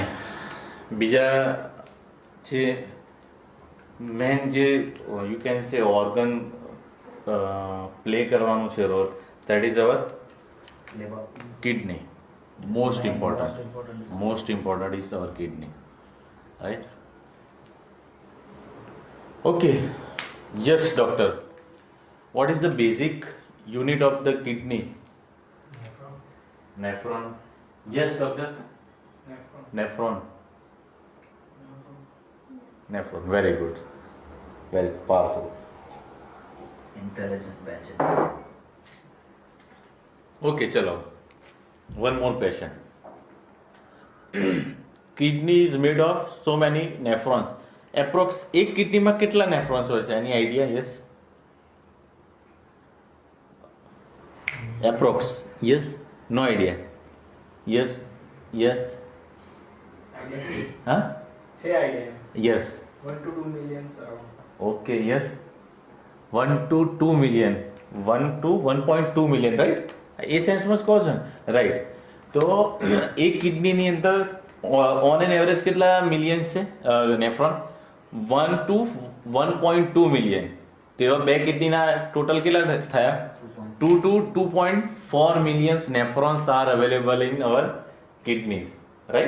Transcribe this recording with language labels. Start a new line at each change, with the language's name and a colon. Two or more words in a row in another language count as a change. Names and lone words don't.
Gujarati: બીજા છે મેન જે
English: you can say
Gujarati: ઓર્ગન પ્લે કરવાનું છે રોલ,
English: that is our kidney. Most important is our kidney, right? Okay, yes doctor. What is the basic unit of the kidney? Nephron. Yes, doctor. Nephron. Nephron. Very good. Very powerful. Intelligent batch. Okay, chalo. One more question. Kidney is made of so many nephrons.
Hindi: Approx एक किडनी में कितला nephrons
Gujarati: હોય છે?
English: Any idea? Yes. Approx. Yes. No idea. Yes. Yes. Huh? Say idea. Yes. 1 to 2 millions around. Okay. Yes. 1 to 2 million. 1 to 1.2 million, right?
Gujarati: એ સેન્સમાં જ કહો છો ને, રાઈટ. તો એક કિડનીની અંદર
English: on an average
Gujarati: કેટલા મિલિયન્સ છે નેફ્રોન? 1 to 1.2 મિલિયન. તો એવા બે કિડનીના ટોટલ કેટલા થયા?
English: 2 to 2.4 millions nephrons are available in our kidneys, right?